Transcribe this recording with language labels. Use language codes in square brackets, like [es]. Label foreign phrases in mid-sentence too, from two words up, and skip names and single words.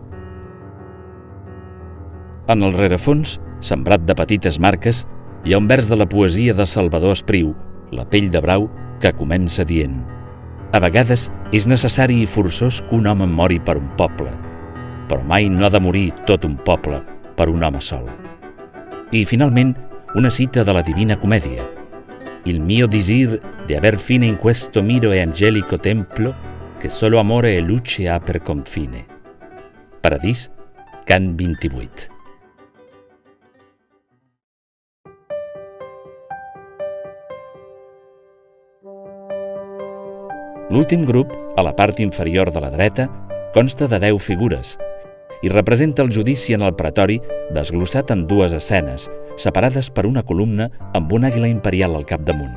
[ca] En el rerefons, sembrat de petites marques, hi ha un vers de la poesia de Salvador Espriu, La pell de brau, que comença dient: a vegades és necessari i forçós que un home mori per un poble, però mai no ha de morir tot un poble per un home sol. I, finalment, una cita de la Divina Comèdia: [it] Il mio disir de aver fine in questo miro e angelico templo che solo amore e luce ha per confine. [ca] Paradís, cant 28. L'últim grup, a la part inferior de la dreta, consta de 10 figures i representa el judici en el pretori desglossat en 2 escenes, separades per una columna amb una àguila imperial al capdamunt.